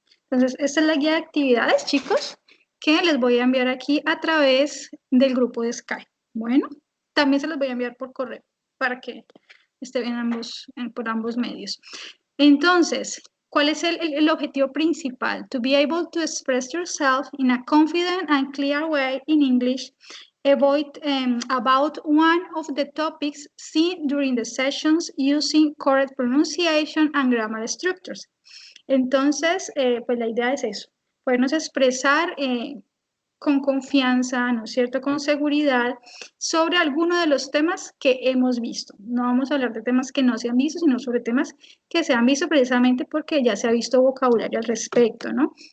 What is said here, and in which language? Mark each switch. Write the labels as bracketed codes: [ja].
[es] Entonces, esta es la guía de actividades, chicos, que les voy a enviar aquí a través del grupo de Skype. Bueno, también se los voy a enviar por correo para que esté bien por ambos medios. Entonces, ¿cuál es el objetivo principal? [en] To be able to express yourself in a confident and clear way in English about one of the topics seen during the sessions using correct pronunciation and grammar structures. [es] Entonces, pues la idea es eso, podernos expresar con confianza, ¿no es cierto?, con seguridad sobre alguno de los temas que hemos visto. No vamos a hablar de temas que no se han visto, sino sobre temas que se han visto precisamente porque ya se ha visto vocabulario al respecto, ¿no?